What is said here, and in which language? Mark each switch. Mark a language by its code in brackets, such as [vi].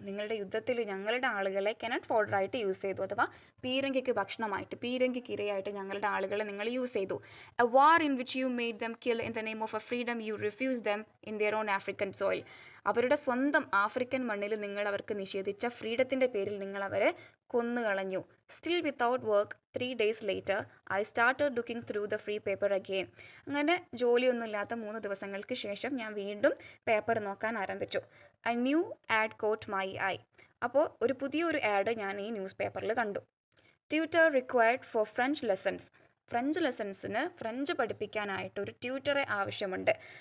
[ml] നിങ്ങളുടെ യുദ്ധത്തിൽ ഞങ്ങളുടെ ആളുകളെ കനറ്റ് ഫോർഡറായിട്ട് യൂസ് ചെയ്തു, അഥവാ പീരങ്കിക്ക് ഭക്ഷണമായിട്ട്, പീരങ്കിക്ക് ഇരയായിട്ട് ഞങ്ങളുടെ ആളുകളെ നിങ്ങൾ യൂസ് ചെയ്തു. [en] A war in which you made them kill in the name of a freedom you refuse them in their own African soil. [ml] അവരുടെ സ്വന്തം ആഫ്രിക്കൻ മണ്ണിൽ നിങ്ങൾ അവർക്ക് നിഷേധിച്ച ഫ്രീഡത്തിൻ്റെ പേരിൽ നിങ്ങൾ അവരെ കൊന്നുകളഞ്ഞു. [en] Still without work 3 days later, I started looking through the free paper again. [ml] അങ്ങനെ ജോലിയൊന്നുമില്ലാത്ത 3 ദിവസങ്ങൾക്ക് ശേഷം ഞാൻ വീണ്ടും പേപ്പർ നോക്കാൻ ആരംഭിച്ചു. [en] A new ad caught my eye. [ml] അപ്പോൾ ഒരു പുതിയൊരു ആഡ് ഞാൻ ഈ ന്യൂസ് പേപ്പറിൽ കണ്ടു. [en] Tutor required for French lessons. [ml] French ലെസൺസിന്, French പഠിപ്പിക്കാനായിട്ട് ഒരു ട്യൂട്ടറെ ആവശ്യമുണ്ട്.